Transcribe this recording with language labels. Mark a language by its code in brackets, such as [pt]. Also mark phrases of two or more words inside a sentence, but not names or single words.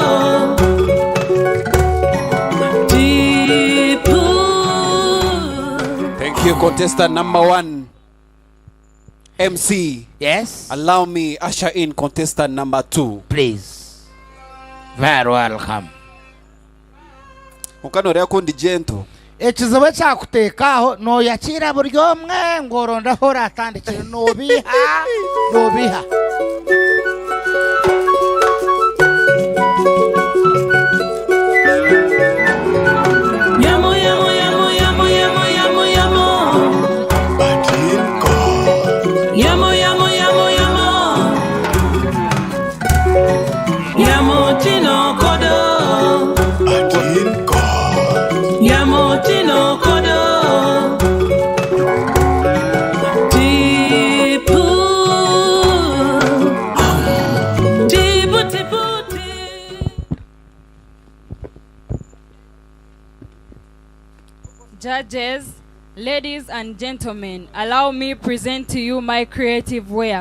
[en] Thank you, contestant number 1. MC. Yes. Allow me usher in contestant number 2. Please. Very welcome. [nyn] Mukano rya kundi gento. Ekizibu kyakutekaho noyakira buri omwe ngorondaho ratandikire nobiha. Yamo, yamo, yamo, yamo, yamo, yamo, yamo. Yamo, yamo, yamo, yamo. Yamo chino kodo. Yamo chino kodo. Tipu. Tipu, tipu, [en] Judges, ladies and gentlemen, allow me present to you my creative wear.